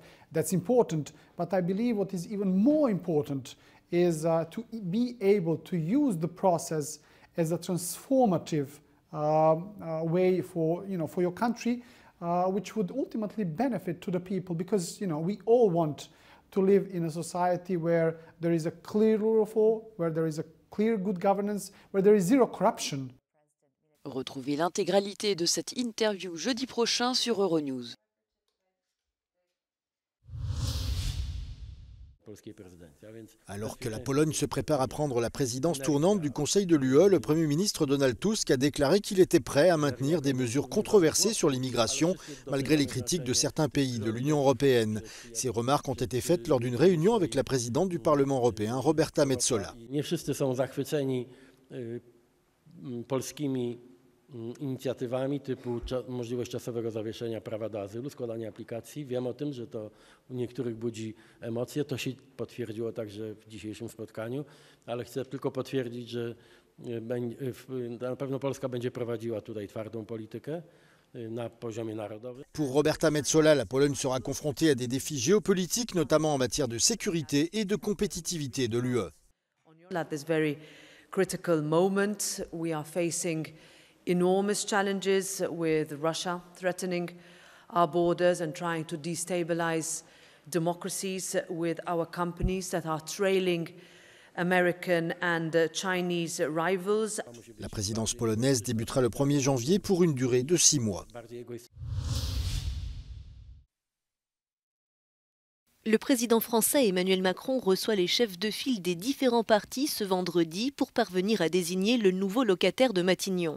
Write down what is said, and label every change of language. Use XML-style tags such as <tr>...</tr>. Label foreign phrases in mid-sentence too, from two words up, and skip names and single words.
<en>That's important, but I believe what is even more important is to be able to use the process as a transformative way for your country, which would ultimately benefit to the people, because we all want to live in a society where there is a clear rule of law, where there is a clear good governance, where there is zero corruption.</en> <fr>Retrouvez l'intégralité de cette interview jeudi prochain sur Euronews. Alors que la Pologne se prépare à prendre la présidence tournante du Conseil de l'UE, le Premier ministre Donald Tusk a déclaré qu'il était prêt à maintenir des mesures controversées sur l'immigration, malgré les critiques de certains pays de l'Union européenne. Ces remarques ont été faites lors d'une réunion avec la présidente du Parlement européen, Roberta Metsola.</fr> <pl>Inicjatywami typu możliwość czasowego zawieszenia prawa do azylu, składania aplikacji. Wiem o tym, że to u niektórych budzi emocje. To się potwierdziło także w dzisiejszym spotkaniu, ale chcę tylko potwierdzić, że na pewno Polska będzie prowadziła tutaj twardą politykę na poziomie narodowym.</pl> <fr>Pour Roberta Metsola, la Pologne sera confrontée à des défis géopolitiques, notamment en matière de sécurité et de compétitivité de l'UE.</fr> <en>At this very critical moment, we are facing enormous challenges with Russia threatening our borders and trying to destabilize democracies, with our companies that are trailing American and Chinese rivals.</en> <fr>La présidence polonaise débutera le 1er janvier pour une durée de 6 mois. Le président français Emmanuel Macron reçoit les chefs de file des différents partis ce vendredi pour parvenir à désigner le nouveau locataire de Matignon.</fr>